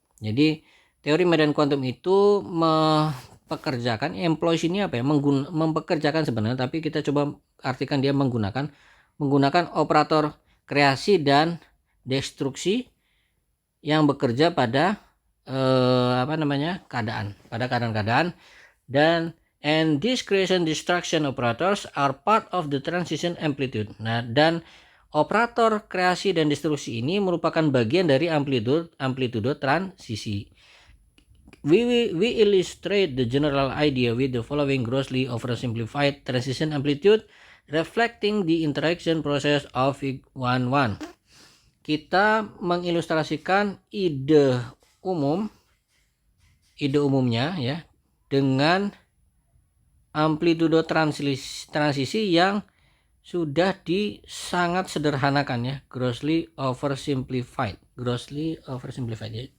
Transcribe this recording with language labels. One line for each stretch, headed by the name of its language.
Indonesian: Jadi teori medan kuantum itu mempekerjakan, employs ini apa ya, mempekerjakan sebenarnya, tapi kita coba artikan dia menggunakan operator kreasi dan destruksi yang bekerja pada keadaan, dan
English: and these creation destruction operators are part of the transition amplitude.
Indonesian: Nah, dan operator kreasi dan destruksi ini merupakan bagian dari amplitudo transisi.
English: We illustrate the general idea with the following grossly oversimplified transition amplitude reflecting the interaction process of Fig 1.1.
Indonesian: Kita mengilustrasikan ide umumnya ya dengan amplitudo transisi yang sudah sangat sederhanakan ya,
English: grossly oversimplified
Indonesian: ya.